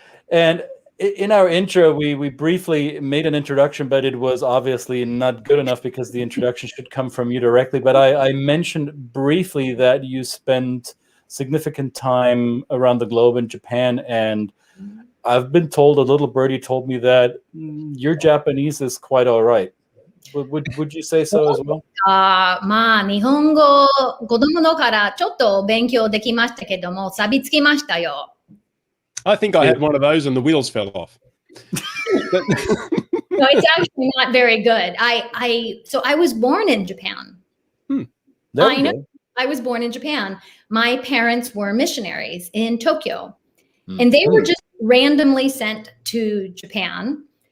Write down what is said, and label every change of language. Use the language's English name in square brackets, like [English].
[English] And in our intro, we briefly made an introduction, but it was obviously not good enough because the introduction should come from you directly. But I mentioned briefly that you spent significant time around the globe in Japan, and I've been told, a little birdie told me that your Japanese is quite all right. Would you say so as well? [Japanese] まあ、日本語、子供のからちょっと勉強できましたけども、錆びつきましたよ。 [English] I think I had one of those and the wheels fell off. No, it's actually not very good. So I was born in Japan. I know. I was born in Japan. My parents were missionaries in Tokyo, and they were just randomly sent to Japan.